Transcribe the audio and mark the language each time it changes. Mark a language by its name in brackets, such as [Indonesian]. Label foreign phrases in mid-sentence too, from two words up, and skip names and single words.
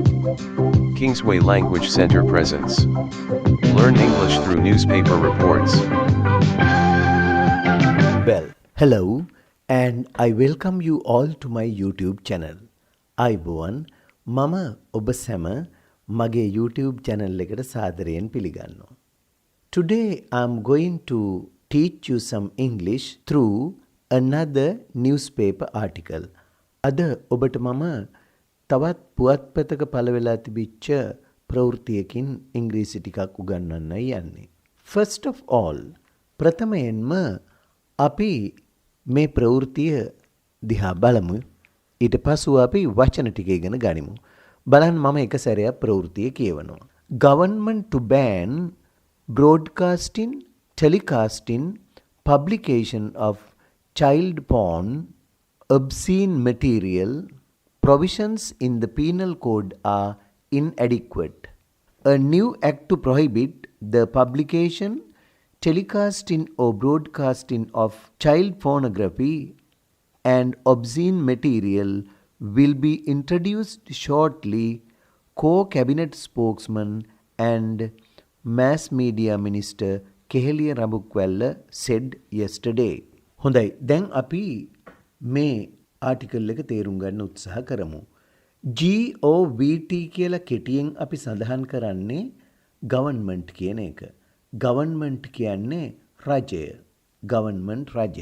[English] Kingsway Language Center presents. Learn English through newspaper reports. Well, hello, and I welcome you all to my YouTube channel. [Sinhala] අයිබෝවන් මම ඔබ සැම මගේ YouTube channel එකට සාදරයෙන් පිළිගන්නවා. [English] Today I'm going to teach you some English through another newspaper article. [Sinhala] අද ඔබට මම තවත් පුවත්පතක පළවෙලා තිබිච්ච ප්‍රවෘත්තියකින් ඉංග්‍රීසි ටිකක් උගන්වන්නයි යන්නේ. [English] First of all, [Sinhala] ප්‍රථමයෙන්ම අපි මේ ප්‍රවෘත්තිය දිහා බලමු. ඊට පසුව අපි වචන ටික ඉගෙන ගනිමු. බලන්න මම එක සැරයක් ප්‍රවෘත්තිය කියවනවා. [English] Government to ban broadcasting, telecasting, publication of child porn, obscene material, provisions in the penal code are inadequate. A new act to prohibit the publication, telecasting or broadcasting of child pornography and obscene material will be introduced shortly, co-cabinet spokesman and mass media minister Keheliya Rabukwella said yesterday. [Sinhala] හොඳයි, දැන් අපි මේ ආටිකල් එක තේරුම් ගන්න උත්සාහ කරමු. GOVT කියලා කෙටියෙන් අපි සඳහන් කරන්නේ government කියන එක. government කියන්නේ රජය. government රජය.